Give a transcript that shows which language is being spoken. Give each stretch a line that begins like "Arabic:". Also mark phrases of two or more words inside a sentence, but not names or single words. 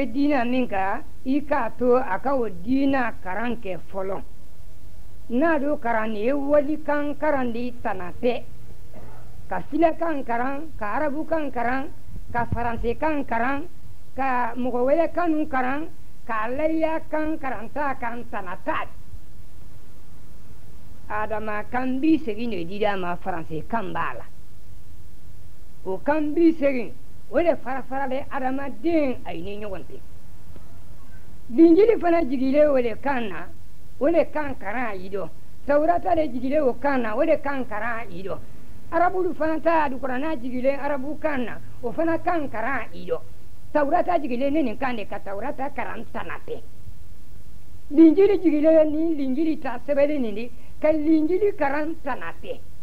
Bambara: diina min kan i k'a to a ka o diina karan kɛ fɔlɔ n'a do karan nin ye walikan karan de tana tɛ ka filakan karan ka arabukan karan ka faransikan karan ka mɔgɔ wɛrɛ kanu karan ka layiyakan karanta kan tana t'a adama kan bi segin de dira ma faransikan b'a la o kan bi segin o de fara-fara bɛ adamaden a ye ni ɲɔgɔn tɛ linjili fana jigilen o de kan na o de kan karan a yi dɔn tawurata de jigilen o kan na o de kan karan a yi dɔn arabulu fana ta alukuranna jigilen arabu kan na o fana kan karan a yi dɔn tawurata jigilen ne nin kan de ka tawurata karan tana tɛ linjili jigilen ni linjili ta sɛbɛnni nin de ka linjili karan tana tɛ